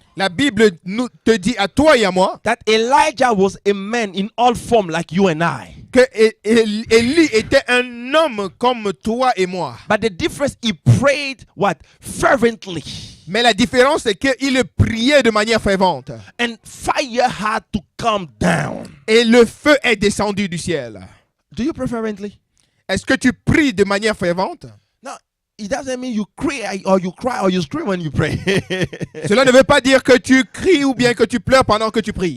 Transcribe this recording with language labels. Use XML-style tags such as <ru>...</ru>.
<fr>La Bible nous te dit à toi et à moi</fr> <en>that Elijah was a man in all form like you and I.</en> <fr>que Élie était un homme comme toi et moi.</fr> <en>But the difference, he prayed what? Fervently.</en> <fr>Mais la différence, c'est qu'il priait de manière fervente.</fr> <en>And fire had to come down.</en> <fr>Et le feu est descendu du ciel.</fr> <en>Do you pray fervently?</en> <fr>Est-ce que tu pries de manière fervente?</fr> <en>No, it doesn't mean you cry or you scream when you pray.</en> <fr>Cela ne veut pas dire que tu cries ou bien que tu pleures pendant que tu pries.</fr>